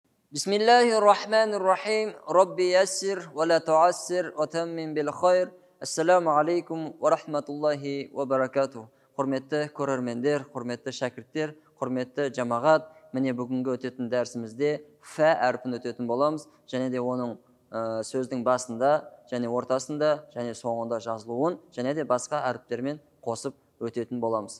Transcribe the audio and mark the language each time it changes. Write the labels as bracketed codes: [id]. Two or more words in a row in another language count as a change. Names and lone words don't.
[ar] بسم الله الرحمن الرحيم رب يسر ولا تعسر وتمم بالخير. السلام عليكم ورحمة الله وبركاته. [kk] Құрметті көрермендер, құрметті шәкірттер, құрметті жамағат, міне бүгінгі өтетін дәрісімізде фә әрпін өтетін боламыз, және де оның сөздің басында, және ортасында, және соңында жазылуын, және де басқа әріптермен қосып өтетін боламыз.